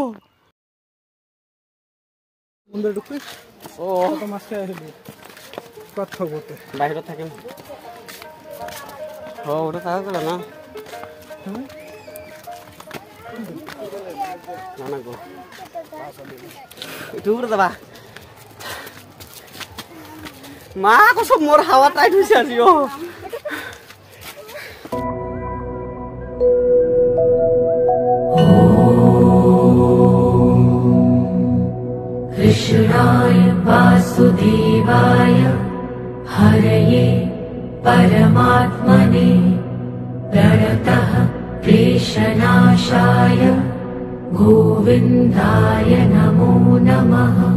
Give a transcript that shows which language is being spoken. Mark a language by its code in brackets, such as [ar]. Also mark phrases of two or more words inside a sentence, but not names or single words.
[as] বাহিৰত থাকিম না যাবা। [hi] माँ कसम [as] মোৰ হাৱা টাইট হৈছে আজি। [sa] कृष्णाय वासुदेवाय हरये परमात्मने प्रणतः क्लेशनाशाय गोविन्दाय नमो नमः।